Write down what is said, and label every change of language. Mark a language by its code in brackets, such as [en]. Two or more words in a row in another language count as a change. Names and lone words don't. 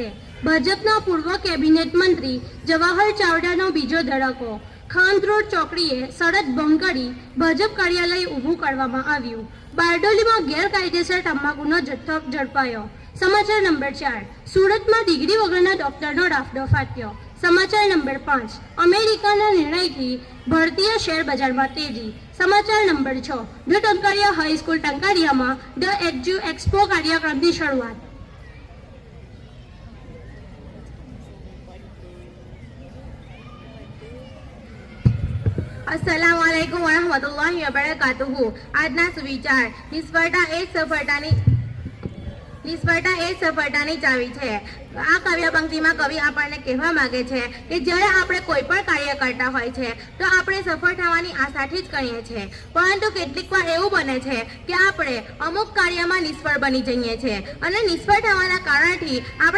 [gu] ભાજપના પૂર્વ કેબિનેટ મંત્રી જવાહર ચાવડાનો બીજો ધડાકો ખાંડ રોડ ચોકડીએ સડક ભંગ કરી ભાજપ કાર્યાલય ઊભું કરવામાં આવ્યું બારડોલીમાં ગેરકાયદેસર તમાકુનો જથ્થો ઝડપાયો સમાચાર નંબર 4 સુરતમાં ડિગ્રી વગરના ડોક્ટરનો રાફડો ફાટ્યો સમાચાર નંબર 5 અમેરિકાના નિર્ણયથી ભારતીય શેર બજારમાં તેજી સમાચાર નંબર 6 ધ ટંકારિયા હાઈસ્કૂલ ટંકારિયામાં ધ એડ્યુ એક્સપો કાર્યક્રમની શરૂઆત [ar] السلام عليكم ورحمة الله وبركاته [gu] આજના સુવિચાર નિષ્ફળતા એ જ સફળતાની ચાવી છે આ કાવ્ય પંક્તિમાં કવિ આપણને કહેવા માંગે છે કે જ્યારે આપણે કોઈ પણ કાર્ય કરતા હોય છે તો આપણે સફળ થવાની આશાથી જ કરીએ છીએ પરંતુ કેટલીક વાર એવું બને છે કે આપણે અમુક કાર્યમાં નિષ્ફળ બની જઈએ છીએ અને નિષ્ફળ થવાના કારણથી આપણે